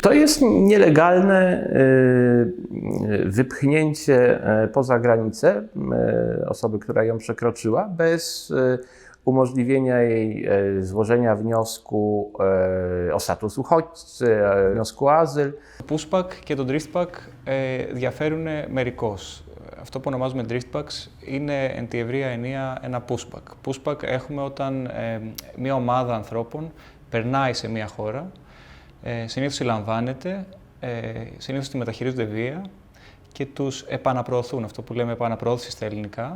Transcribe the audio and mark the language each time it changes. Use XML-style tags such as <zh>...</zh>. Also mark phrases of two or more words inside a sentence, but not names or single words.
<pl>jest nielegalne wypchnięcie poza granicę osoby, która ją przekroczyła, bez umożliwienia jej złożenia wniosku o status uchodźcy, wniosku o azyl.</pl> <el>Το pushback και το driftback διαφέρουν μερικώς. Αυτό που ονομάζουμε driftbacks είναι εν τη ευρεία ενία ένα pushback. Pushback έχουμε όταν μια ομάδα ανθρώπων περνάει σε μια χώρα, συνήθως συλλαμβάνεται, συνήθως τη μεταχειρίζονται βία και τους επαναπροωθούν, αυτό που λέμε επαναπροώθηση στα ελληνικά.</el>